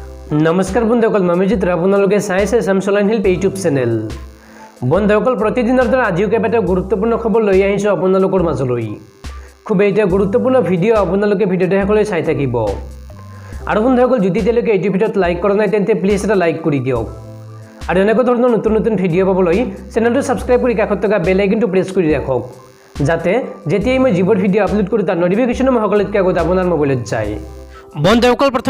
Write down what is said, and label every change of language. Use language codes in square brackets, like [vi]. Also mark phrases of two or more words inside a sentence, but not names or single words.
[as] নমস্কাৰ বন্ধুসকল মমিজিত আপোনালোকে চাইছে আসাম হেল্প ইউটিউব চেনেল বন্ধুসকল প্ৰতিদিনৰ দৰে আজিও কেইবাটাও গুৰুত্বপূৰ্ণ খবৰ লৈ আহিছো আপোনালোকৰ মাজলৈ খুব এটা গুৰুত্বপূৰ্ণ ভিডিও আপোনালোকে ভিডিওটো শেষলৈ চাই থাকিব আৰু বন্ধুসকল যদি তেওঁলোকে এই ভিডিওত লাইক কৰা নাই তেন্তে প্লিজ এটা লাইক কৰি দিয়ক আৰু এনেকুৱা ধৰণৰ নতুন নতুন ভিডিও পাবলৈ চেনেলটো সাবস্ক্ৰাইব কৰি কাষত থকা [en] bell icon [as] প্ৰেছ কৰি ৰাখক যাতে যেতিয়াই মই যিবোৰ ভিডিও আপলোড কৰোঁ তাৰ নটিফিকেশ্যন সকলোতকৈ আগত আপোনাৰ মোবাইলত যায় বন্ধুসকল প্ৰথম